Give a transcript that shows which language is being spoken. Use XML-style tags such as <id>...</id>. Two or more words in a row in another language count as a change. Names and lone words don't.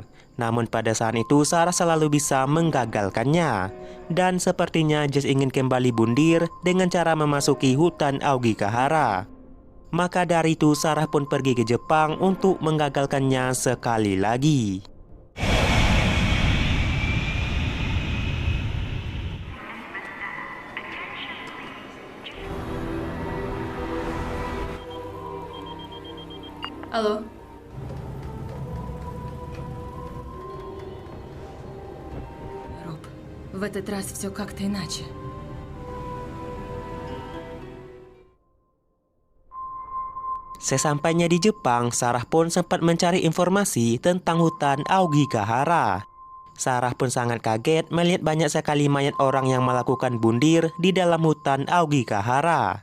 <id>Namun pada saat itu Sarah selalu bisa menggagalkannya. Dan sepertinya Jess ingin kembali bundir dengan cara memasuki hutan Aokigahara. Maka dari itu Sarah pun pergi ke Jepang untuk menggagalkannya sekali lagi.</id> <ru>Алло. Роб, в этот раз все как-то иначе.</ru> <id>Sesampainya di Jepang, Sarah pun sempat mencari informasi tentang hutan Aokigahara. Sarah pun sangat kaget melihat banyak sekali mayat orang yang melakukan bundir di dalam hutan Aokigahara.</id>